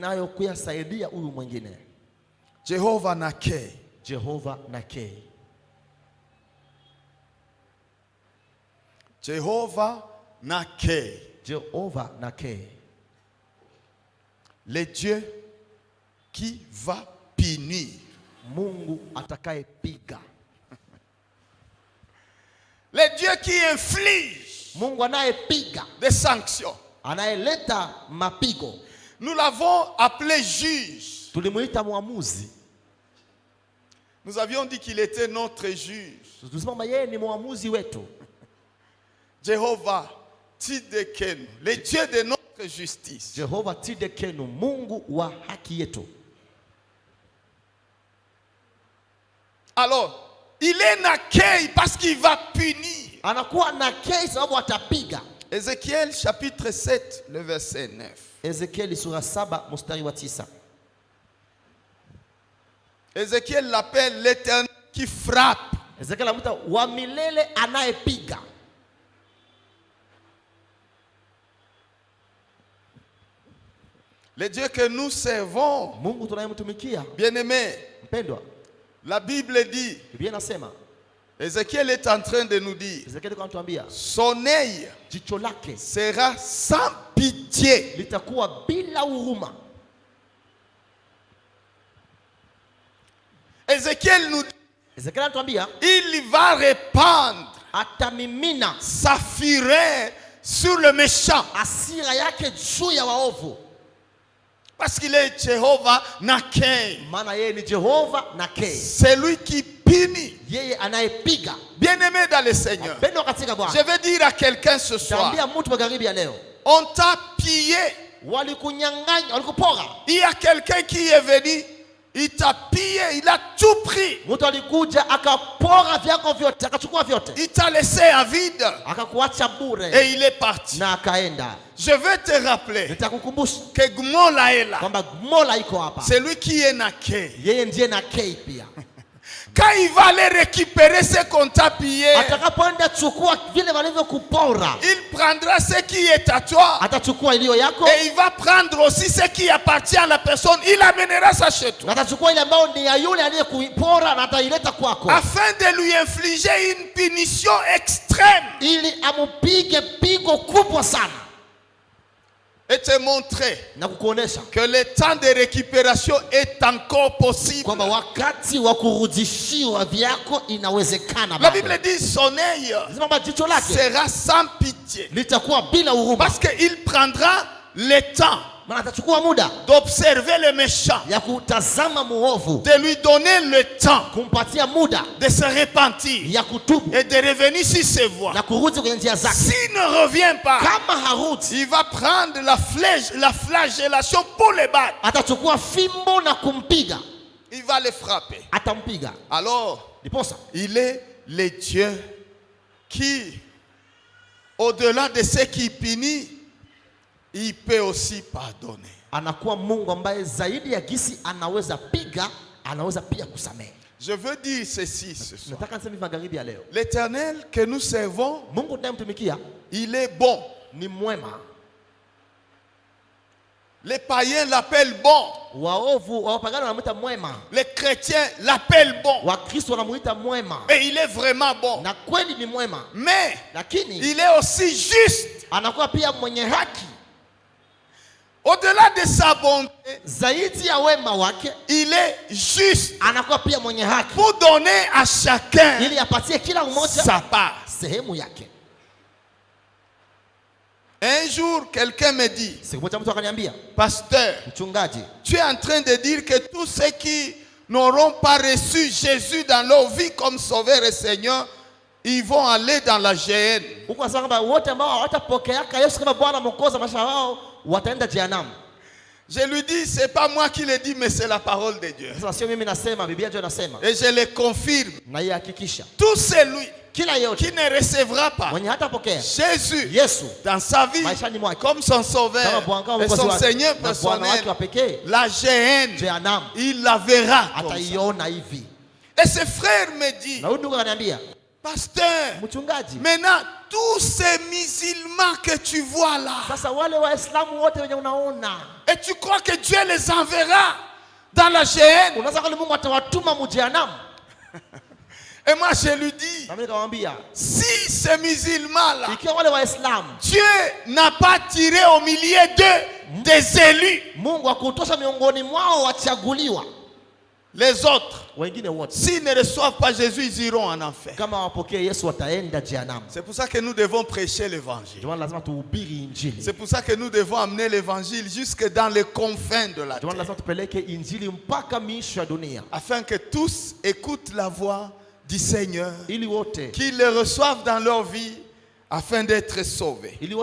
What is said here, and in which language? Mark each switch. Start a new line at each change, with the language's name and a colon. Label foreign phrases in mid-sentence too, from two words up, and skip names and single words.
French: Jehovah Nakei. Jehovah Nakei. Jehovah Nakei. Jehovah Nakei. Le Dieu qui va punir.
Swahili: Mungu atakaye piga.
French: Le Dieu qui inflige
Swahili: Mungu anayepiga,
French: des sanctions.
Swahili: anayeleta mapigo.
French: Nous l'avons appelé juge.
Swahili: Tulimuita muamuzi.
French: Nous avions dit qu'il était notre juge.
Swahili: Tulisema yeye ni muamuzi wetu.
French: Jehovah Tidekenu, le Dieu de notre justice.
Swahili: Jehovah Tidekenu, Mungu wa haki yetu.
French: Alors, il est nakei parce qu'il va punir.
Swahili: Anakuwa nakei sababu atapiga.
French: Ézéchiel chapitre 7, le verset 9.
Swahili: Ezekiel sura 7 mstari wa 9.
French: Ézéchiel l'appelle l'Éternel qui frappe.
Swahili: Ezekiel anamuita wa milele anayepiga.
French: Le Dieu que nous servons,
Swahili: Mungu tunayemtumikia,
French: bien-aimé,
Swahili: mpendwa,
French: la Bible dit,
Swahili: Biblia inasema,
French: Ézéchiel est en train de nous dire,
Swahili: Ezekiel anatuambia,
French: son œil
Swahili: jicho lake
French: sera sans pitié.
Swahili: litakuwa bila huruma.
French: Ézéchiel nous dit,
Swahili: Ezekiel anatuambia,
French: il va répandre
Swahili: atamimina
French: sa fureur sur le méchant.
Swahili: hasira yake juu ya waovu.
French: Parce qu'il est Jéhovah Nakei.
Swahili: Maana yeye ni Jehova Nakei.
French: C'est lui qui punit.
Swahili: Yeye anayepiga.
French: Bien-aimé dans le Seigneur,
Swahili: Pendo katika Bwana.
French: je vais dire à quelqu'un ce soir,
Swahili: Tambia mtu magharibi ya leo.
French: on t'a pillé.
Swahili: Walikunyang'anya, walikupora.
French: Il y a quelqu'un qui est venu, il t'a pillé, il a tout pris.
Swahili: Mtu alikuja akapora vyako vyote, akachukua vyote.
French: Il t'a laissé à vide
Swahili: Akakuacha bure
French: et il est parti.
Swahili: na akaenda.
French: Je veux te rappeler
Swahili: Nitakukumbusha
French: que Gmola est là.
Swahili: kwamba Mola iko hapa.
French: C'est lui qui est Nakei.
Swahili: Yeye ndiye Nakei pia.
French: Quand il va aller récupérer ce qu'on t'a pillé,
Swahili: Atakapoenda chukua vile walivyokupora,
French: il prendra ce qui est à toi.
Swahili: atachukua iliyo yako,
French: Et il va prendre aussi ce qui appartient à la personne. Il amènera ça chez toi.
Swahili: na atachukua ile ambayo ni ya yule aliyekupora na ataileta kwako,
French: Afin de lui infliger une punition extrême.
Swahili: ili amupige pigo kubwa sana
French: Et te montrer
Swahili: na kukuonesha
French: que le temps de récupération est encore possible.
Swahili: kwamba wakati wa kurudishiwa vyako inawezekana.
French: La Bible dit son œil
Swahili: Lazima jicho lake
French: sera sans pitié.
Swahili: litakuwa bila huruma,
French: Parce qu'il prendra le temps
Swahili: maana atachukua muda
French: d'observer le méchant,
Swahili: ya kutazama muovu,
French: de lui donner le temps
Swahili: kumpatia muda
French: de se repentir
Swahili: ya kutubu
French: et de revenir sur ses voies.
Swahili: na kurudi kwenye njia zake.
French: S'il ne revient pas,
Swahili: Kama harudi,
French: il va prendre la flagellation pour le battre.
Swahili: atachukua fimbo na kumpiga,
French: Il va le frapper.
Swahili: atampiga.
French: Alors,
Swahili: Ndiposa
French: il est le Dieu qui, au-delà de ce qui punit, il peut aussi pardonner.
Swahili: anakuwa Mungu ambaye zaidi ya gisi anaweza piga, anaweza pia kusamehe.
French: Je veux dire ceci ce soir.
Swahili: Nataka niseme magharibi ya leo,
French: L'Éternel que nous servons,
Swahili: Mungu tunayemtumikia
French: il est bon.
Swahili: ni mwema.
French: Les païens l'appellent bon.
Swahili: Waovu wapagani wanamuita mwema,
French: Les chrétiens l'appellent bon.
Swahili: Wakristo wanamuita mwema,
French: Et il est vraiment bon.
Swahili: na kweli ni mwema,
French: Mais
Swahili: lakini
French: il est aussi juste.
Swahili: anakuwa pia mwenye haki.
French: Au-delà de sa bonté,
Swahili: Zaidi ya wema wake,
French: il est juste
Swahili: anakuwa pia mwenye haki,
French: pour donner à chacun
Swahili: ili apatie kila mmoja
French: sa part.
Swahili: sehemu yake.
French: Un jour, quelqu'un me dit,
Swahili: Siku moja mtu akaniambia,
French: pasteur,
Swahili: mchungaji,
French: tu es en train de dire que tous ceux qui n'auront pas reçu Jésus dans leur vie comme sauveur et Seigneur, ils vont aller dans la géhenne.
Swahili: huko nasema kwamba wote ambao hawatapokeaka Yesu kama Bwana Mwokozi wa maisha wao wataenda jehanamu.
French: Je lui dis, c'est pas moi qui le dis, mais c'est la parole de Dieu.
Swahili: Sasa sio mimi nasema, Biblia ndio inasema,
French: Et je le confirme.
Swahili: na ihakikisha
French: Tout celui
Swahili: kila yote
French: qui ne recevra pas
Swahili: mwenye hatapokea
French: Jésus
Swahili: Yesu
French: dans sa vie
Swahili: maishani mwake
French: comme son sauveur
Swahili: kama Bwana
French: et son
Swahili: wake
French: Seigneur
Swahili: na Bwana wake wa
French: personnel,
Swahili: pekee,
French: la géhenne,
Swahili: jehanamu
French: il la verra comme ça.
Swahili: ataiona hivi.
French: Et ce frère me dit,
Swahili: Na huyu ndugu akaniambia,
French: pasteur,
Swahili: mchungaji,
French: maintenant tous ces musulmans que tu vois là,
Swahili: sasa wale Waislamu wote wenye unaona,
French: et tu crois que Dieu les enverra dans la géhenne?
Swahili: unaweza kweli Mungu atawatuma mjehanamu?
French: Et moi je lui dis,
Swahili: Na mimi nikamwambia,
French: si ces musulmans là,
Swahili: ikiwa wale Waislamu
French: Dieu n'a pas tiré au milieu d'eux des élus,
Swahili: Mungu akutosha miongoni mwao wachaguliwa,
French: les autres s'ils ne reçoivent pas Jésus, ils iront en enfer. C'est pour ça que nous devons prêcher l'évangile. C'est pour ça que nous devons amener l'évangile jusque dans les confins de la terre. Afin que tous écoutent la voix du Seigneur, qu'ils le reçoivent dans leur vie afin d'être sauvés.